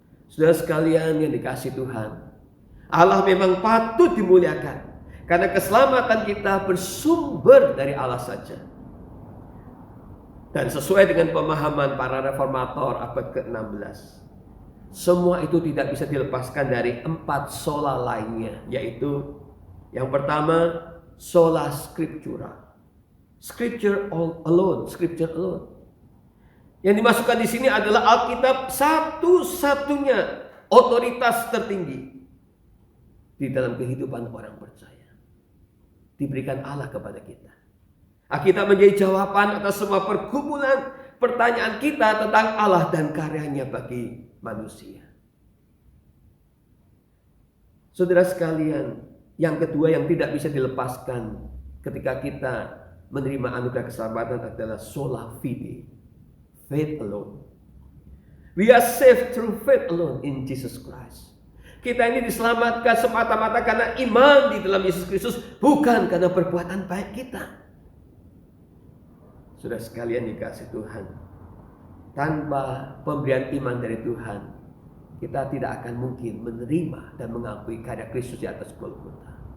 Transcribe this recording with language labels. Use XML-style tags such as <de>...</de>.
<id>Saudara sekalian yang dikasihi Tuhan, Allah memang patut dimuliakan, karena keselamatan kita bersumber dari Allah saja. Dan sesuai dengan pemahaman para reformator abad ke-16, semua itu tidak bisa dilepaskan dari 4 sola lainnya, yaitu yang pertama, sola scriptura.</id> <en>Scripture alone, scripture alone.</en> <id>Yang dimasukkan di sini adalah Alkitab, satu-satunya otoritas tertinggi di dalam kehidupan orang percaya. Diberikan Allah kepada kita. Alkitab menjadi jawaban atas semua pergumulan pertanyaan kita tentang Allah dan karyanya bagi manusia. Saudara sekalian, yang kedua yang tidak bisa dilepaskan ketika kita menerima anugerah keselamatan adalah sola fide,</id> <en>faith alone. We are saved through faith alone in Jesus Christ.</en> <id>Kita ini diselamatkan semata-mata karena iman di dalam Yesus Kristus, bukan karena perbuatan baik kita. Sudah sekalian dikasih Tuhan, tanpa pemberian iman dari Tuhan, kita tidak akan mungkin menerima dan mengakui karya Kristus di atas Golgota.</id>